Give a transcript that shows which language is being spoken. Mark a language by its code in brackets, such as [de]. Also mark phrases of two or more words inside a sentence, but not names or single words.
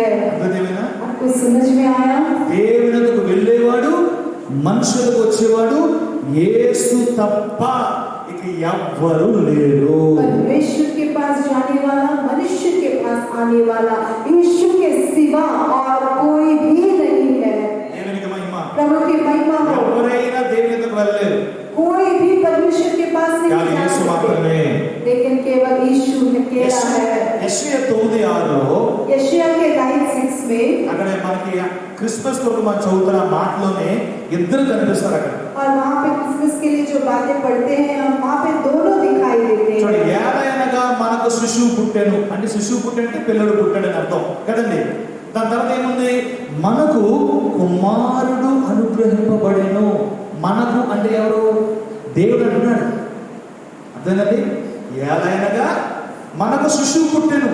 [te] అర్థమేనా? [hi] आपको समझ में आया? [te] దేవుని యొద్దకు వెళ్ళేవాడు, మనుషులకు వచ్చేవాడు యేసు తప్ప ఇక ఎవ్వరు లేరు. [hi] परमेश्वर के पास जाने वाला, मनुष्य के पास आने वाला यीशु के सिवा और कोई भी नहीं है। [te] దేవునికి మహిమ. [hi] प्रभु की महिमा हो। [te] ఎవరైనా దేవుని యొద్దకు వెళ్ళలేరు, [hi] कोई भी परमेश्वर के पास नहीं [te] కానీ [hi] जा [te] యేసు [hi] सकते, [te] మాత్రమే. [hi] लेकिन केवल यीशु अकेला है। [te] యెషయా 9:6 [hi] यशायाह के 9:6 में [te] అక్కడ మనకి క్రిస్మస్ కొరకు మనం చదువుతున్న మాటలోనే ఇద్దరు కనిపిస్తారు అక్కడ. [hi] और वहाँ पे क्रिसमस के लिए जो बातें पढ़ते हैं, हम वहाँ पे दोनों दिखाई देते [te] చూడండి, [hi] हैं। [te] ఏలయనగా మనకు శిశువు పుట్టాను అంటే శిశువు పుట్టంటే పిల్లడు పుట్టాడని అర్థం కదండి. దాని తర్వాత ఏముంది? మనకు కుమారుడు అనుగ్రహింపబడెను. మనకు అంటే ఎవరు? దేవుడు అంటున్నాడు. అర్థండి, ఏలయనగా మనకు శిశువు పుట్టాను.